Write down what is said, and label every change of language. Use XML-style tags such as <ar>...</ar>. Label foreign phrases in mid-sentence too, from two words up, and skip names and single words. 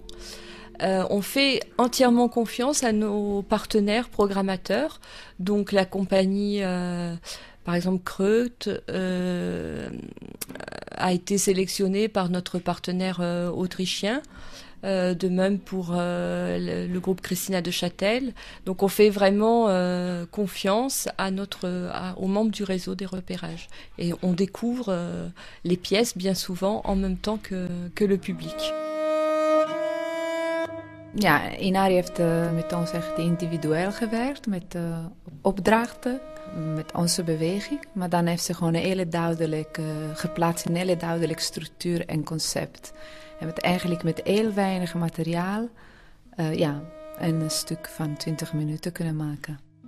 <fr>On fait entièrement confiance à nos partenaires programmateurs, donc la compagnie, par exemple Kreut, a été sélectionnée par notre partenaire autrichien. De même pour le groupe Christina de Châtel. Donc on fait vraiment confiance aux membres du réseau des repérages. Et on découvre les pièces bien souvent en même temps que le public.</fr> <nl>Ja, Inari heeft met ons echt individueel gewerkt, met opdrachten, met onze beweging. Maar dan heeft ze gewoon een hele duidelijk geplaatst, een hele duidelijke structuur en concept. En met eigenlijk met heel weinig materiaal een stuk van 20 minuten kunnen maken.</nl>